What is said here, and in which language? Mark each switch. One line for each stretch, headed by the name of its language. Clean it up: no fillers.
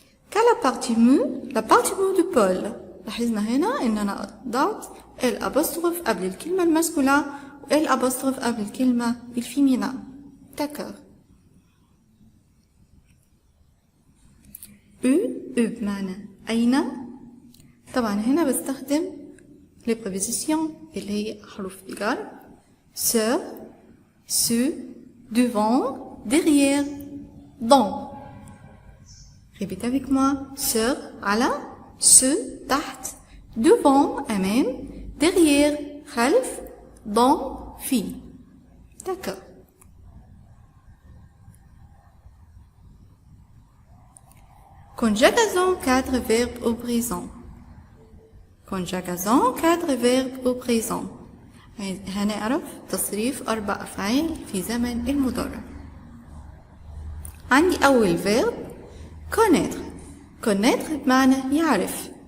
French: quel l'appartement de Paul.
Arabic: لاحظنا هنا إن أنا ضعت الأبوستروف قبل الكلمة الماسكولا والأبوستروف قبل الكلمة الفيمينا.
French: d'accord.
Arabic: بمعنى أين. طبعا هنا بستخدم les prépositions اللي هي حروف الجر.
French: sur, sous, devant, derrière, dans. répétez avec moi. sur على, sous تحت, devant أمام, derrière خلف, dans في. d'accord. conjugaison 4 verbes au présent. conjugaison 4 verbes au présent.
Arabic: هنعرف تصريف 4 أفعال في زمن المضارع. عندي أول verb connaître. connaître بمعنى يعرف.